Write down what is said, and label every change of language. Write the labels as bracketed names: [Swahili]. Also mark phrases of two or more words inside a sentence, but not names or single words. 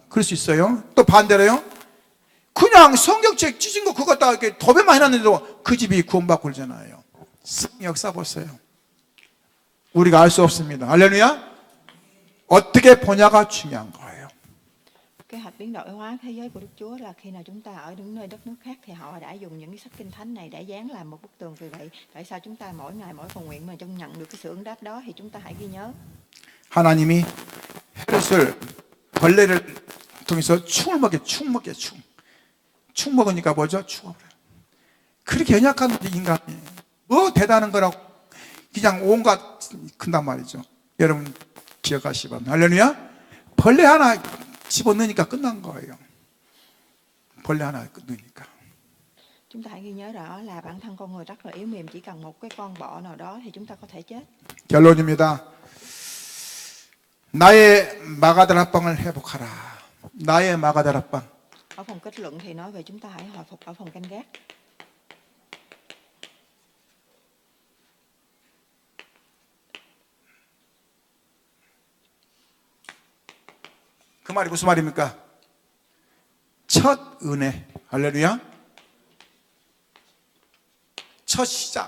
[Korean] 그럴 수 있어요. 또 반대로요, 그냥 성경책 찢은 거 그거 다 이렇게 도배만 해놨는데도 그 집이 구원받고 그러잖아요. 성의 역사 보세요. 우리가 알 수 없습니다. 할렐루야. 어떻게 보냐가 중요한 거예요. [Vietnamese] Kế hoạch biến đổi hóa thế giới của Đức Chúa là khi nào chúng ta ở những nơi đất nước khác thì họ đã dùng những cái sách kinh thánh này để dán làm một bức tường. Vì vậy, tại sao chúng ta mỗi ngày mỗi cầu nguyện mà trong nhận được cái sự ứng đáp đó thì chúng ta hãy ghi nhớ. [Korean] 하나님이 헤롯을 벌레를 통해서 충을 먹게 충 먹으니까 뭐죠? 죽어버려요. 그렇게 연약한 인간이 뭐 대단한 거라고 그냥 온갖 큰단 말이죠. 여러분 기억하시기 바랍니다. 할렐루야. 벌레 하나 집어넣으니까 끝난 거예요. 벌레 하나 넣으니까. [Vietnamese] Chúng ta hãy ghi nhớ rõ là bản thân con người rất là yếu mềm, chỉ cần một cái con bọ nào đó thì chúng ta có thể chết. [Korean] 결론입니다. 나의 마가다락방을 회복하라. 나의 마가다락방. [Vietnamese] Ở phần kết luận thì nói về chúng ta hãy hồi phục ở phần canh gác. [Korean] 그 말이 무슨 말입니까? 첫 은혜. 할렐루야. 첫 시작.